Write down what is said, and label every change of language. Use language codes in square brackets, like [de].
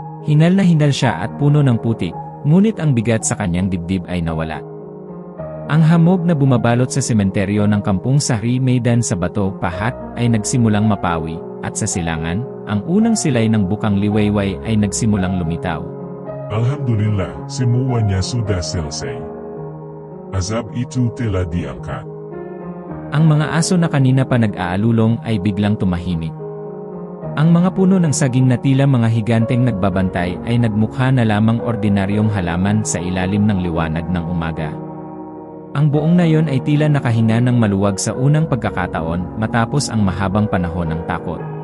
[tl] Hinal na hinal siya at puno ng putik, ngunit ang bigat sa kanyang dibdib ay nawala. Ang hamog na bumabalot sa sementeryo ng kampung Sahri Maidan sa bato pahat ay nagsimulang mapawi, at sa silangan, ang unang silay ng bukang liwayway ay nagsimulang lumitaw. [ms] Alhamdulillah, semuanya sudah selesai. Azab itu telah diangkat. [tl] Ang mga aso na kanina pa nag-aalulong ay biglang tumahimik. Ang mga puno ng saging na tila mga higanteng nagbabantay ay nagmukha na lamang ordinaryong halaman sa ilalim ng liwanag ng umaga. Ang buong nayon ay tila nakahinga ng maluwag sa unang pagkakataon matapos ang mahabang panahon ng takot.